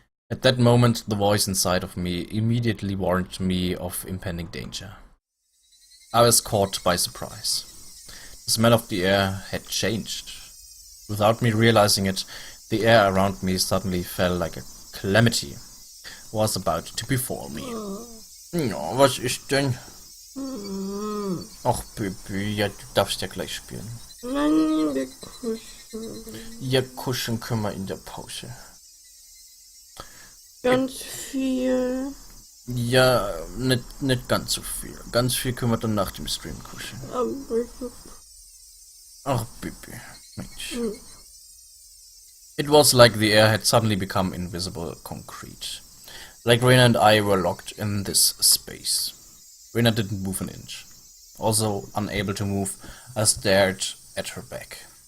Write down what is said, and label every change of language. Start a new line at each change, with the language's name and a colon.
English: At that moment, the voice inside of me immediately warned me of impending danger. I was caught by surprise. The smell of the air had changed. Without me realizing it, the air around me suddenly felt like a calamity was about to befall me.
German: Ja, was ist denn? Ach, Baby, ja, du darfst ja gleich spielen. Nein, wir kuscheln. Ja, kuscheln können wir in der Pause. Ganz viel. Ja, nicht ganz so viel. Ganz viel können wir dann nach dem Stream kuscheln. Ach, Baby, Mensch.
English: It was like the air had suddenly become invisible concrete. Like Reina and I were locked in this space. Reina didn't move an inch. Also unable to move, I stared at her back.